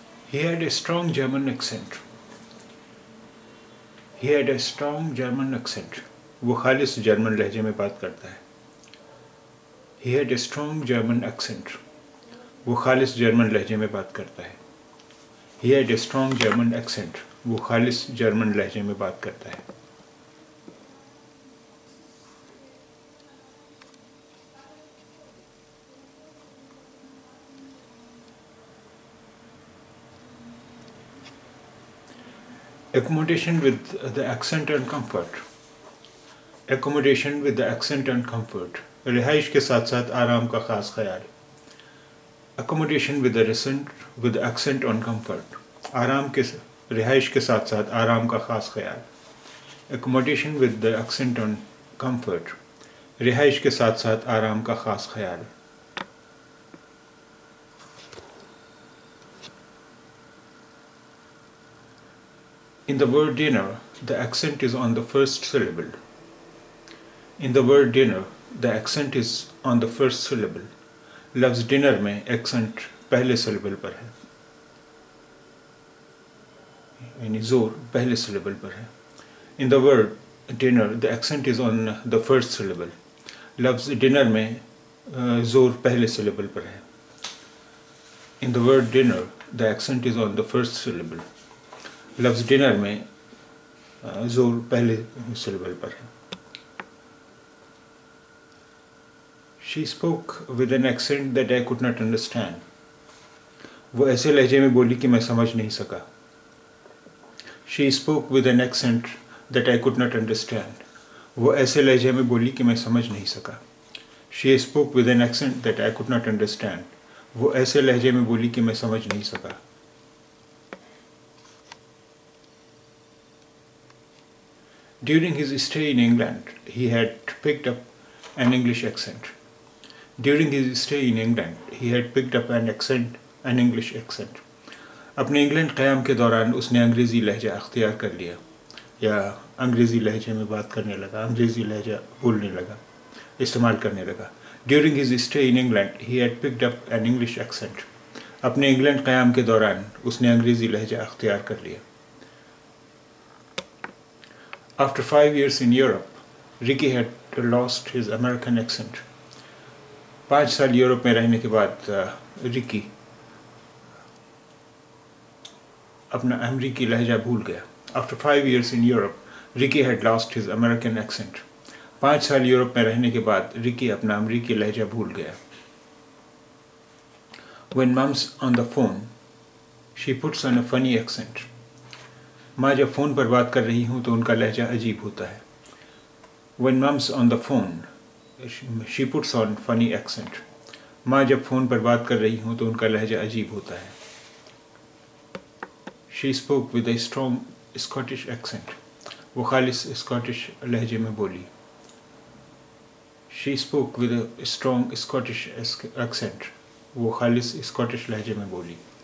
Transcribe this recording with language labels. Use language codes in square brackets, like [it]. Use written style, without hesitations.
[en] He had a strong German accent. He had a strong German accent. [hi] वो खालिस German लहजे में बात करता है। [en] He had a strong German accent. [hi] वो खालिस जर्मन लहजे में बात करता है। [en] He had a strong German accent. [hi] वो खालिस जर्मन लहजे में बात करता है। [en] Accommodation with the accent and comfort. Accommodation with the accent and comfort. [hi] रिहाइश के साथ साथ आराम का ख़ास ख्याल। [en] Accommodation with the accent on comfort. [hi] आराम के रिहाइश के साथ साथ आराम का ख़ास ख्याल। [en] Accommodation with the accent on comfort. [hi] रिहाइश के साथ साथ आराम का ख़ास ख्याल। [en] In the word dinner, the accent is on the first syllable. In the word dinner, the accent is on the first syllable. [hi] लफ्ज़ डिनर में एक्सेंट पहले सिलेबल पर है, यानी जोर पहले सिलेबल पर है। [en] In the word dinner, the accent is on the first syllable. [hi] लफ्ज़ डिनर में जोर पहले सिलेबल पर है। [en] In the word dinner, the accent is on the first syllable. [hi] लफ्ज़ डिनर में जोर पहले सिलेबल पर है। [en] She spoke with an accent that I could not understand. [hi] वो ऐसे लहजे में बोली कि मैं समझ नहीं सका। [en] She spoke with an accent that I could not understand. [hi] वो ऐसे लहजे में बोली कि मैं समझ नहीं सका। [en] She spoke with an accent that I could not understand. [hi] वो ऐसे लहजे में बोली कि मैं समझ नहीं सका। [en] During his stay in England, he had picked up an English accent. During his stay in England, he had picked up an English accent. [hi] अपने इंग्लैंड क़याम के दौरान उसने अंग्रेज़ी लहजा अख्तियार कर लिया, या अंग्रेज़ी लहजे में बात करने लगा, अंग्रेज़ी लहजा बोलने लगा, इस्तेमाल करने लगा। [en] During his stay in England, he had picked up an English accent. [hi] अपने इंग्लैंड क़याम के दौरान उसने अंग्रेज़ी लहजा अख्तियार कर लिया। [en] After 5 years in Europe, Ricky had lost his American accent. [hi] 5 साल यूरोप में रहने के बाद रिकी अपना अमेरिकी लहजा भूल गया। [en] After 5 years in Europe, Ricky had lost his American accent. [hi] 5 साल यूरोप में रहने के बाद रिकी अपना अमेरिकी लहजा भूल गया। [en] When mom's on the phone, she puts on a funny accent. [hi] माँ जब फ़ोन पर बात कर रही हूँ तो उनका लहजा अजीब होता है। [en] When mom's on the phone, she puts on funny accent. [hi] माँ जब फ़ोन पर बात कर रही हूँ तो उनका लहजा अजीब होता है। [en] She spoke with a strong Scottish accent. [hi] वो खालिस स्कॉटिश लहजे में बोली। [en] She spoke with a strong Scottish accent. [hi] वो खालिस स्कॉटिश लहजे में बोली।